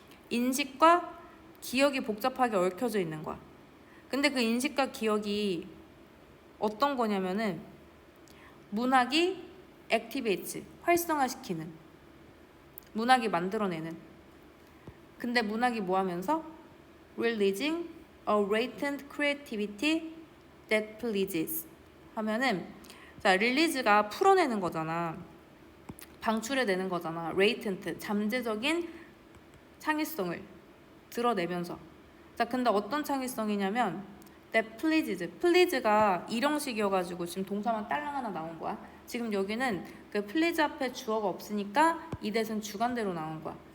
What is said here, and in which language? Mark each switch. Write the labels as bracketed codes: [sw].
[ko] 인식과 기억이 복잡하게 얽혀져 있는 거야. 근데 그 인식과 기억이 어떤 거냐면은 문학이 activates, 활성화시키는, 문학이 만들어내는. 근데 문학이 뭐 하면서? [en] releasing a latent creativity that pleases [ko] 하면은, 자, 릴리즈가 풀어내는 거잖아. 방출해내는 거잖아. latent, 잠재적인 창의성을 드러내면서. 자, 근데 어떤 창의성이냐면 [en] that pleases, [ko] please가 일형식이어가지고 지금 동사만 딸랑 하나 나온 거야. 지금 여기는 그 please 앞에 주어가 없으니까 이 대신 주관대로 나온 거야.